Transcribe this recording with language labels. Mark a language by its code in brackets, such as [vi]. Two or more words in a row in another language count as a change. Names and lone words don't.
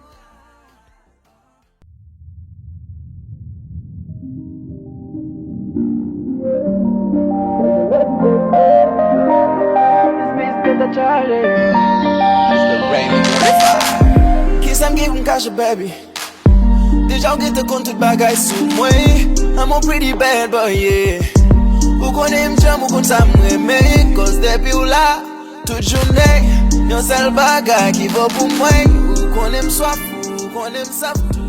[ht] Ki sa m give m kache, baby. Deja ou get te kon tout bagay sou mwen. [en] I'm a pretty bad boy, yeah. [ht] Ou konen m jam, ou kon sa m reme. Cause depi ou la, tout jounen. Yon sel bagay ki vo pou mwen. Ou konen m swap, ou konen m sap.